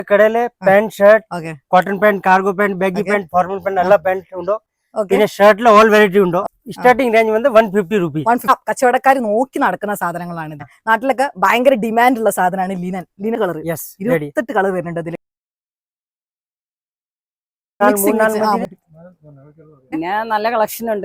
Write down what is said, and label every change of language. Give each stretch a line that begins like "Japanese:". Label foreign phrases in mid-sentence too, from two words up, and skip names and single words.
English: ಕಡೆಯಲ್ಲಿ pant shirt, cotton pant, cargo pant, baggy pant, formal pant ಎಲ್ಲ pant ಉಂಟು.
Malayalam: പിന്നെ ഷർട്ടിൽ
English: all variety
Malayalam: ഉണ്ടോ.
English: starting range
Malayalam: വന്ന് 150 രൂപീസ്. കച്ചവടക്കാർ നോക്കി നടക്കുന്ന സാധനങ്ങളാണ് ഇത്. നാട്ടിലൊക്കെ ഭയങ്കര ഡിമാൻഡ് ഉള്ള സാധനമാണ്
English: linen colour.
Malayalam: 28 കളർ വരുന്നുണ്ട് അതിൽ. പിന്നെ നല്ല കളക്ഷൻ ഉണ്ട്.